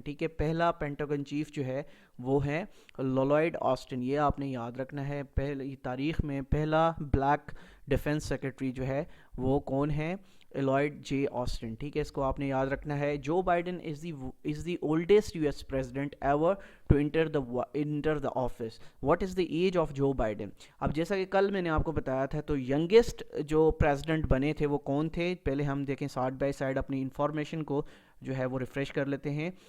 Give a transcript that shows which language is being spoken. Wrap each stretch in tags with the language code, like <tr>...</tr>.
<ur>ٹھیک ہے، پہلا پینٹاگن چیف جو ہے وہ ہے لوئڈ آسٹن. یہ آپ نے یاد رکھنا ہے، پہلی تاریخ میں پہلا بلیک ڈیفنس سیکرٹری جو ہے وہ کون ہے؟ ایلائٹ جے آسٹن. ٹھیک ہے، اس کو آپ نے یاد رکھنا ہے.</ur> <en>Joe Biden is the oldest US president ever to enter the office. What is the age of Joe Biden?</en> <ur>اب جیسا کہ کل میں نے آپ کو بتایا تھا، تو ینگسٹ جو پریزیڈنٹ بنے تھے وہ کون تھے؟ پہلے ہم دیکھیں سائڈ بائی سائڈ اپنی انفارمیشن کو جو ہے وہ ریفریش کر لیتے ہیں.</ur>